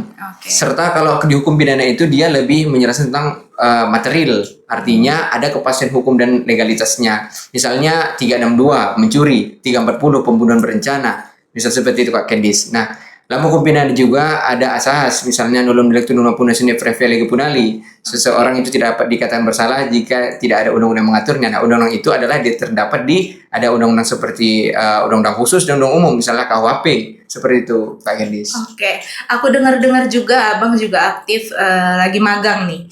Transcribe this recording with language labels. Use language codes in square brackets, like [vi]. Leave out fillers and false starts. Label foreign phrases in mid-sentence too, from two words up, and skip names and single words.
[id] Serta kalau di hukum pidana itu dia lebih menjelaskan tentang material. Artinya ada kepastian hukum dan legalitasnya. Misalnya 362 mencuri, 340 pembunuhan berencana. Misal seperti itu Kak Gendis. Nah, dalam hukum pidana juga ada asas, misalnya [la] nulum delictu nullum puna sine praevia lege punali. [id] Seseorang itu tidak dapat dikatakan bersalah jika tidak ada undang-undang yang mengaturnya. Nah, undang-undang itu adalah terdapat ada undang-undang seperti undang-undang khusus dan undang umum, misalnya KUHP. Seperti itu, Pak Gendis. Oke, aku dengar-dengar juga Abang juga aktif lagi magang nih.